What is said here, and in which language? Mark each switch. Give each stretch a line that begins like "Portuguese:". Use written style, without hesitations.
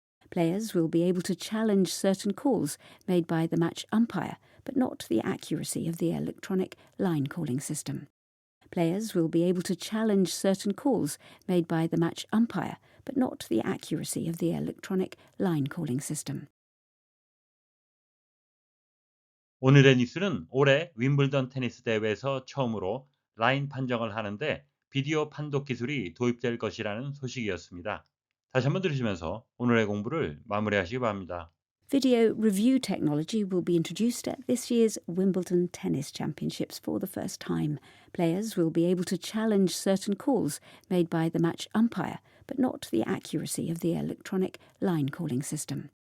English: Players will be able to challenge certain calls made by the match umpire, but not the accuracy of the electronic line calling system. Players will be able to challenge certain calls made by the match umpire, but not the accuracy of the electronic line calling system.
Korean: 오늘의 뉴스는 올해 윈블던 테니스 대회에서 처음으로 라인 판정을 하는데 비디오 판독 기술이 도입될 것이라는 소식이었습니다. 다시 한번 들으시면서 오늘의 공부를 마무리하시기 바랍니다.
English: Video review technology will be introduced at this year's Wimbledon Tennis Championships for the first time. Players will be able to challenge certain calls made by the match umpire, but not the accuracy of the electronic line calling system.